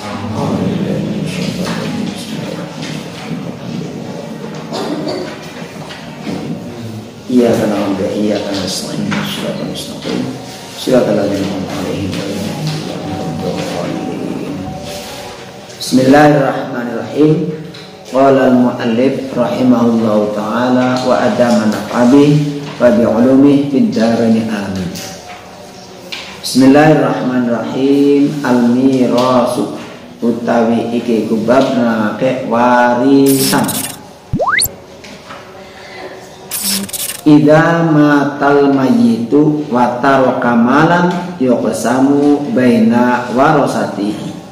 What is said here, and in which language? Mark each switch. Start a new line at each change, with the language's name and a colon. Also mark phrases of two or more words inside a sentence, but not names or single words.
Arabic: إياك نعبد وإياك نستعين اهدنا المستقيم صراط الذين أنعمت عليهم بسم الله الرحمن الرحيم. قال المؤلف رحمه الله تعالى وأدام نفعه به وبعلومه في الدارين آمين. بسم الله الرحمن الرحيم.
Javanese: Al-mirasu utawi iki kubabna ke warisan.
Arabic: إذا مات الميت وترك مالا يقسم بين ورثته.